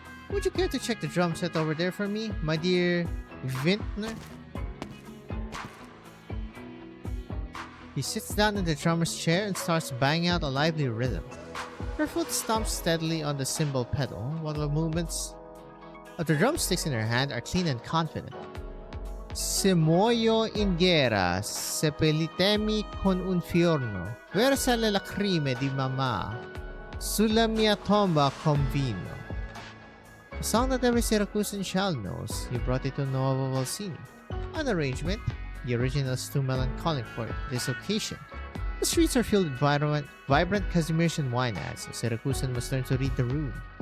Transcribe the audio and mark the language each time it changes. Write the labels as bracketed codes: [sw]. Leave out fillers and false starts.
[en] Would you care to check the drum set over there for me, my dear Vintner? He sits down in the drummer's chair and starts banging out a lively rhythm. Her foot stomps steadily on the cymbal pedal, while the movements of the drumsticks in her hand are clean and confident. [it] Se muoio in guerra, seppellitemi con un fiorno, versa le lacrime di mamma, sulla mia tomba con vino. [en] A song that every Syracusan child knows. You brought it to Nuova Volsini. An arrangement. The original is too melancholic for this occasion. The streets are filled with vibrant Kazimierzian wine ads, so Syracusan must learn to read the room.